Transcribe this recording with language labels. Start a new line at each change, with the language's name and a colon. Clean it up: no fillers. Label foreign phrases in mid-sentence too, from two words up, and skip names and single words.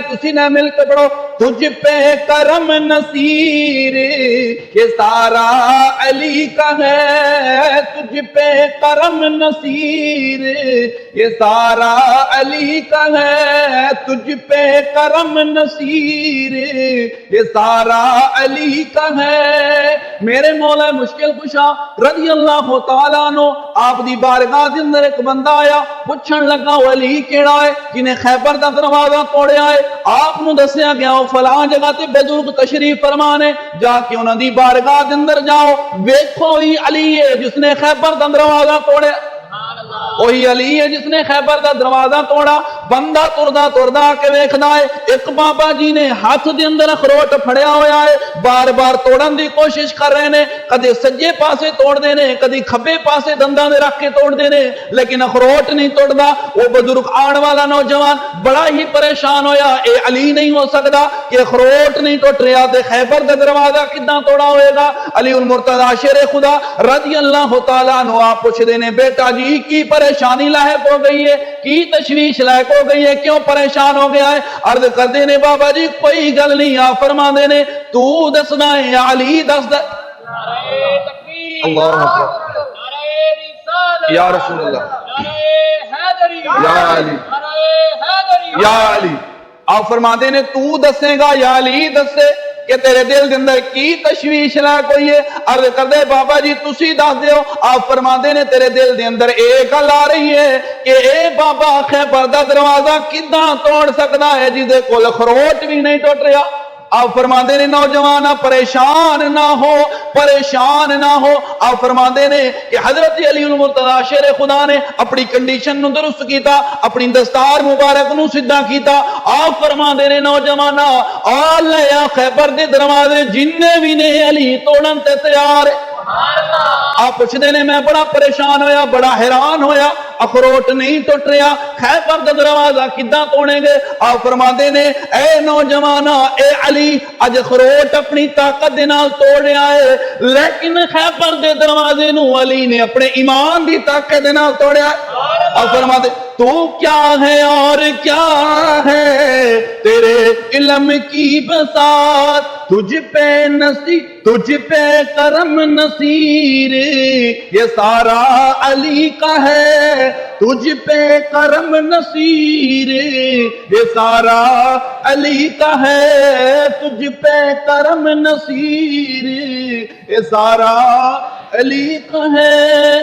Punjabi: تسی نے مل کے پڑھو،
Urdu: تجھ پہ کرم نصیر یہ سارا علی کا ہے، تجھ پہ کرم نصیر یہ سارا علی کا ہے، تجھ پہ کرم نصیر یہ سارا علی کا ہے۔
Punjabi: میرے مولا مشکل کشا
Arabic: رضی اللہ تعالیٰ عنہ
Punjabi: آپ دی بارگاہ دے اندر ایک بندہ آیا، پوچھن لگا وہ علی کیڑا ہے جنہیں خیبر دا دروازہ توڑیا ہے؟ آپ نو دسیا گیا وہ فلاں جگہ تے بزرگ تشریف فرمانے، جا کے انہاں دی بارگاہ دے اندر جاؤ، ویکھو ہی علی ہے جس نے خیبر دا دروازہ توڑیا، وہی علی ہے جس نے خیبر دا دروازہ توڑا۔ بندہ تردا کے ویکھدا ہے ایک بابا جی نے ہاتھ دے اندر اخروٹ پھڑیا ہویا ہے، بار بار توڑن دی کوشش کر رہے نے، کدی سجے پاسے توڑ دے نے، کدی کھبے پاسے دنداں دے رکھ کے توڑ دے نے، لیکن اخروٹ نہیں توڑدا۔ وہ بزرگ آن والا نوجوان بڑا ہی پریشان ہویا، اے علی نہیں ہو سکدا کہ اخروٹ نہیں ٹوٹ رہا تے خیبر دا دروازہ کداں توڑا ہوئے گا؟ علی المرتضی شیر خدا
Arabic: رضی اللہ تعالیٰ عنہ
Punjabi: آپ پوچھ دے نے بیٹا جی کی پریشانی لاحق ہو گئی ہے، کی تشویش لاحق ہو گئی ہے، کیوں پریشان ہو گیا ہے؟ عرض کر دینے بابا جی کوئی گل نہیں، آپ فرما دینے تو دسنا ہے علی دس دے۔
Arabic: اللہ اکبر، یا رسول اللہ، یا علی، یا علی،
Punjabi: آپ فرما دینے تو دسے گا یا علی دسے کہ تیرے دل دے اندر کی تشویش لا کوئی ہے؟ عرض کر دے بابا جی تسی دس دیو۔ آپ فرما دے نے تیرے دل دے اندر ایک گل آ رہی ہے کہ اے بابا خیبر دا دروازہ کداں توڑ سکدا ہے جس دے کول خروٹ بھی نہیں ٹوٹ رہا؟ آپ فرما دے نے نوجوانہ پریشان نہ ہو، پریشان نہ ہو۔ آپ فرما دے نے کہ حضرت علی المرتضی شیر خدا نے اپنی کنڈیشن نو درست کیتا، اپنی دستار مبارک نو سیدھا کیتا۔ آپ فرما دے نے نوجوانہ آلیا خیبر دے دروازے جننے بھی نے علی توڑن تے تیار ہے۔ آپ پوچھ دے نے میں بڑا پریشان ہویا، بڑا حیران ہویا، اخروٹ نہیں ٹوٹ رہا، خیبر دا دروازہ کداں توڑیں گے؟ آپ فرما دے نے اے نوجوانہ اے علی اج اخروٹ اپنی طاقت دے نال توڑ رہا ہے، لیکن خیبر دے دروازے نو علی نے اپنے ایمان دی طاقت دے نال توڑیا ہے۔ آپ فرما دے
Urdu: تو کیا ہے اور کیا ہے تیرے علم کی بساط، تجھ پہ نصیر، تجھ پہ کرم نصیر یہ سارا علی کا ہے، تجھ پہ کرم نصیر یہ سارا علی کا ہے، تجھ پہ کرم نصیر یہ سارا علی کا ہے۔